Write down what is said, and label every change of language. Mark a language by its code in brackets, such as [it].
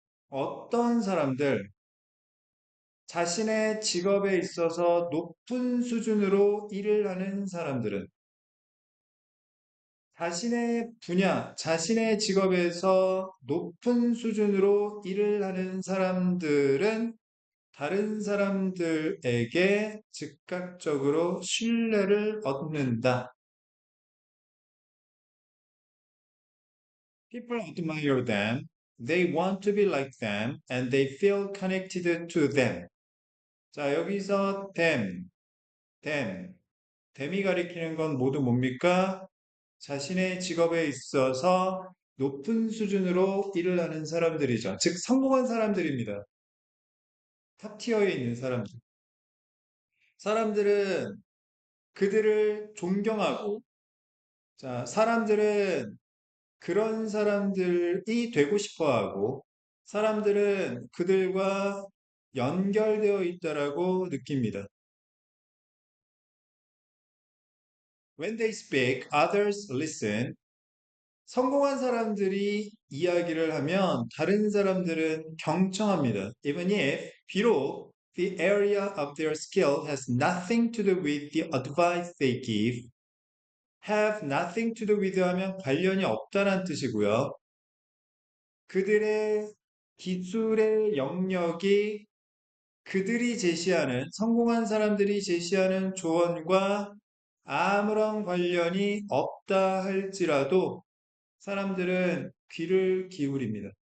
[ko] 어떤 사람들, 자신의 직업에 있어서 높은 수준으로 일을 하는 사람들은 자신의 분야, 자신의 직업에서 높은 수준으로 일을 하는 사람들은 다른 사람들에게 즉각적으로 신뢰를 얻는다. [en] People admire them, they want to be like them, and they feel connected to them. [ko] 자, 여기서 them, them이 가리키는 건 모두 뭡니까? 자신의 직업에 있어서 높은 수준으로 일을 하는 사람들이죠. 즉, 성공한 사람들입니다. 탑티어에 있는 사람들. 사람들은 그들을 존경하고, 자, 사람들은 그런 사람들이 되고 싶어 하고, 사람들은 그들과 연결되어 있다라고 느낍니다. [en] When they speak, others listen. [ko] 성공한 사람들이 이야기를 하면 다른 사람들은 경청합니다. [en] Even if, 비록 the area of their skill has nothing to do with the advice they give, have nothing to do with [ko] 하면 관련이 없다는 뜻이고요. 그들의 기술의 영역이 그들이 제시하는, 성공한 사람들이 제시하는 조언과 아무런 관련이 없다 할지라도 사람들은 귀를 기울입니다.